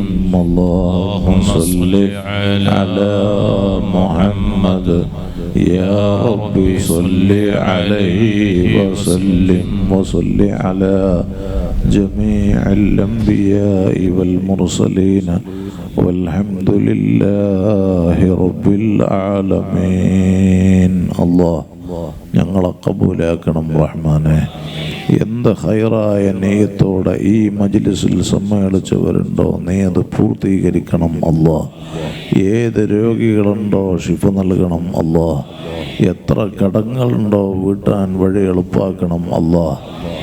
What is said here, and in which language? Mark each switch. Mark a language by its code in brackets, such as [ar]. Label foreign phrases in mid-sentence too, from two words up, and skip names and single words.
[ar] اللهم صل على محمد يا ربي صل عليه وسلم. وصل على جميع الأنبياء والمرسلين والحمد لله رب العالمين. [ml] الله ഞങ്ങളെ കബൂലാക്കണം റഹ്മാനെ. എന്ത് ഹൈറായ നെയ്യത്തോടെ ഈ മജ്ലിസിൽ സമ്മേളിച്ചവരുണ്ടോ നീ അത് പൂർത്തീകരിക്കണം അല്ലാ. ഏത് രോഗികളുണ്ടോ ശിഫ നൽകണം അല്ലാ. എത്ര കടങ്ങളുണ്ടോ വീട്ടാൻ വഴി എളുപ്പാക്കണം അല്ലാ.